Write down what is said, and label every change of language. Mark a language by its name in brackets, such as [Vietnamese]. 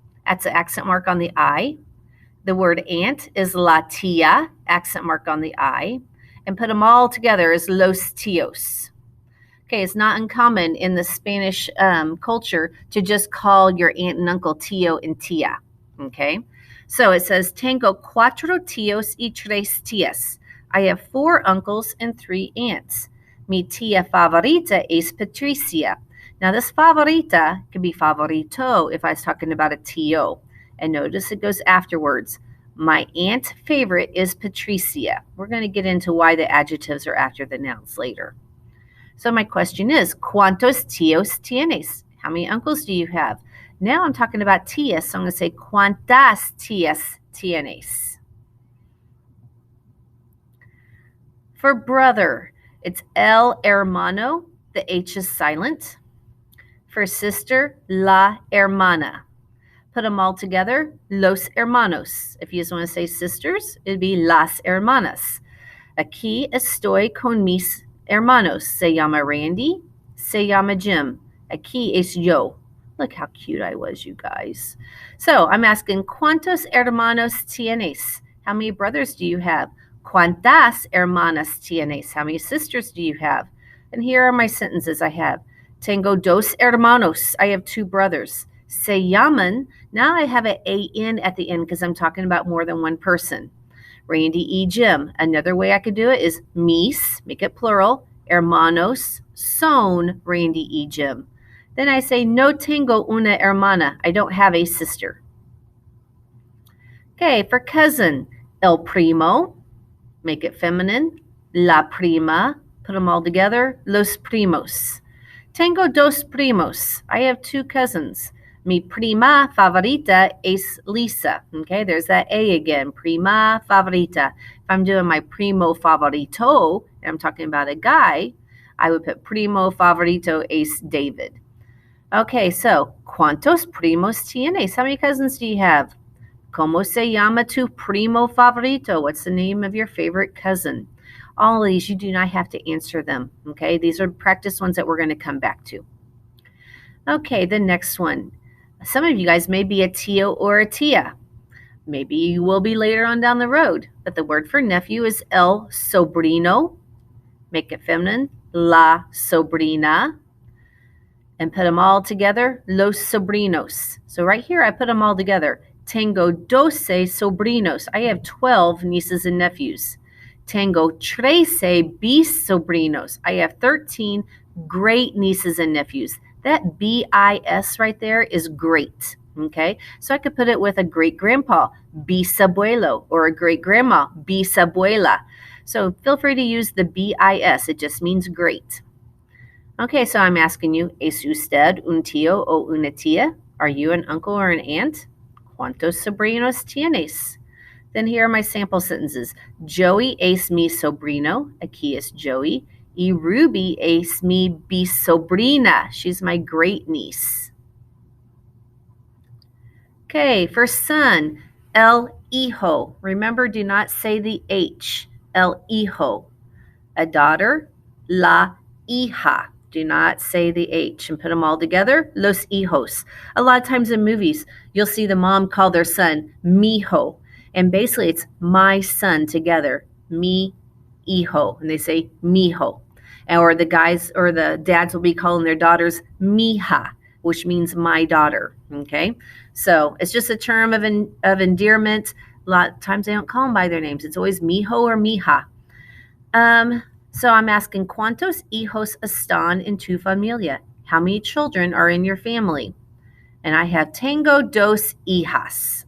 [English] That's an accent mark on the I. The word aunt is la tía, accent mark on the I. And put them all together is los tíos. Okay, it's not uncommon in the Spanish culture to just call your aunt and uncle tío and tía. Okay, so it says, [Spanish] tengo 4 tíos y 3 tías. [English] I have 4 uncles and 3 aunts. [Spanish] Mi tía favorita es Patricia. [English] Now, this favorita could be favorito if I was talking about a tío. And notice it goes afterwards. My aunt favorite is Patricia. We're going to get into why the adjectives are after the nouns later. So my question is, [Spanish] ¿cuántos tíos tienes? [English] How many uncles do you have? Now I'm talking about tías, so I'm going to say, [Spanish] ¿cuántas tías tienes? [English] For brother, it's el hermano. The H is silent. For sister, la hermana. Put them all together, los hermanos. If you just want to say sisters, it'd be las hermanas. [Spanish] Aquí estoy con mis hermanos. Se llama Randy. Se llama Jim. Aquí es yo. [English] Look how cute I was, you guys. So I'm asking, [Spanish] ¿cuántos hermanos tienes? [English] How many brothers do you have? [Spanish] ¿Cuántas hermanas tienes? [English] How many sisters do you have? And here are my sentences I have. [Spanish] Tengo dos hermanos. [English] I have two brothers. [Spanish] Se llaman. [English] Now I have an A-N at the end because I'm talking about more than one person. Randy y Jim. Another way I could do it is mis, make it plural, [Spanish] hermanos son Randy y Jim. [English] Then I say, [Spanish] no tengo una hermana. [English] I don't have a sister. Okay, for cousin, el primo, make it feminine, la prima, put them all together, los primos. [Spanish] Tengo dos primos. [English] I have two cousins. [Spanish] Mi prima favorita es Lisa. [English] Okay, there's that A again, prima favorita. If I'm doing my primo favorito, and I'm talking about a guy, I would put primo favorito es David. Okay, so, [Spanish] ¿cuántos primos tienes? [English] How many cousins do you have? [Spanish] ¿Cómo se llama tu primo favorito? [English] What's the name of your favorite cousin? All of these, you do not have to answer them, okay? These are practice ones that we're going to come back to. Okay, the next one. Some of you guys may be a tío or a tía. Maybe you will be later on down the road. But the word for nephew is el sobrino. Make it feminine, la sobrina. And put them all together, los sobrinos. So right here, I put them all together. [Spanish] Tengo 12 sobrinos. [English] I have 12 nieces and nephews. [Spanish] Tengo 13 bis sobrinos. [English] I have 13 great nieces and nephews. That B-I-S right there is great, okay? So I could put it with a great-grandpa, bisabuelo, or a great-grandma, bisabuela. So feel free to use the B-I-S. It just means great. Okay, so I'm asking you, [Spanish] ¿es usted un tío o una tía? [English] Are you an uncle or an aunt? [Spanish] ¿Cuántos sobrinos tienes? [English] Then here are my sample sentences. [Spanish] Joey es mi sobrino. Aquí es Joey. Y Ruby es mi bisobrina. [English] She's my great niece. Okay, for son, el hijo. Remember, do not say the H. El hijo. A daughter, la hija. Do not say the H and put them all together, los hijos. A lot of times in movies, you'll see the mom call their son mijo. And basically, it's my son together, mi hijo. And they say mijo. Or the guys or the dads will be calling their daughters mija, which means my daughter. Okay? So it's just a term of endearment. A lot of times they don't call them by their names. It's always mijo or mija. So I'm asking, [Spanish] ¿cuántos hijos están en tu familia? [English] How many children are in your family? And I have [Spanish] tengo dos hijas.